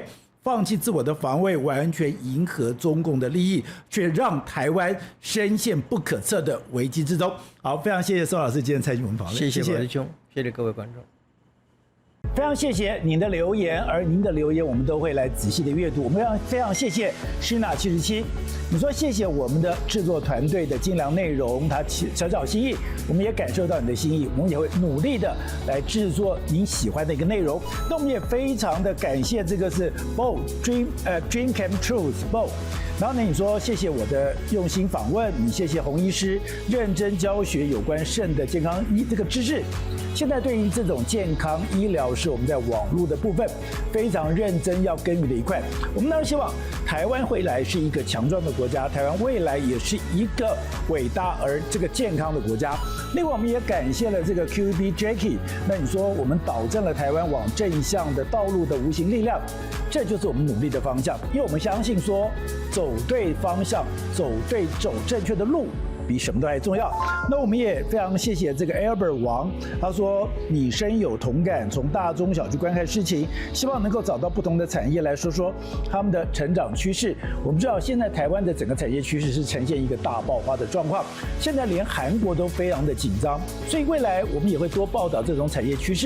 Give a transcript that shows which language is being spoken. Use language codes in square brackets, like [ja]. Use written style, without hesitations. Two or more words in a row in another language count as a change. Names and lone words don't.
[zh] 放棄自我的防衛，完全迎合中共的利益，卻讓台灣深陷不可測的危機之中。好，非常謝謝宋老師今天參與我們訪問，謝謝我的兄，謝謝各位觀眾。非常謝謝您的留言，而您的留言我們都會來仔細的閱讀。我們非常謝謝Shina77，你說謝謝我們的制作團隊的精良內容，他小小心意，我們也感受到你的心意，我們也會努力的來制作您喜歡的一個內容。那我們也非常的感謝這個是 Bo Dream Came True Bo。然後呢，你說謝謝我的用心訪問，你謝謝洪醫師認真教學有關腎的健康這個知識。現在对於這種健康醫療是我們在網絡的部分非常認真要耕耘的一塊。我們當然希望台灣未來是一個強壯的國家，台灣未來也是一個偉大而這個健康的國家。另外，我們也感謝了這個 QB Jacky。那你說我們導正了台灣往正向的道路的無形力量，這就是我們努力的方向。因為我們相信說，走對方向，走正確的路，比什麼都還重要。那我們也非常謝謝這個 Albert 王，他說你深有同感，從大中小去觀看事情，希望能夠找到不同的產業來說說他們的成長趨勢。我們知道現在台灣的整個產業趨勢是呈現一個大爆發的狀況，現在連韓國都非常的緊張，所以未來我們也會多報道這種產業趨勢。